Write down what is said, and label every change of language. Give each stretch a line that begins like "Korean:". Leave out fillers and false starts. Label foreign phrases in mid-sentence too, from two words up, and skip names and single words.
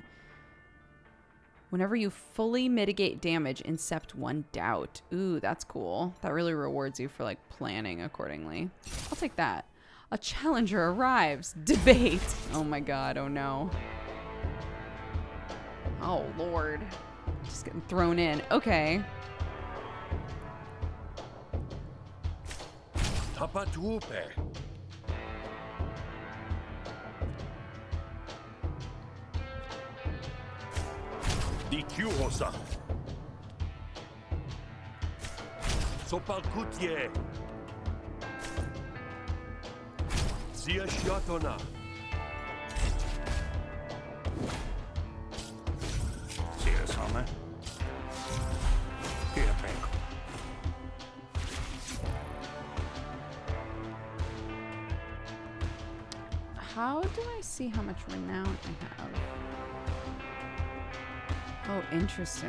English: Whenever you fully mitigate damage, incept 1 doubt. Ooh, that's cool. That really rewards you for like planning accordingly. I'll take that. A challenger arrives. Debate. Oh my god, oh no. Oh lord. Just getting thrown in. Okay. Tapatupe. Di Kyuhosa. Sopalkutie. Zia Shatona. Zia Same. Here, Penko. How do I see how much renown I have? Oh, interesting.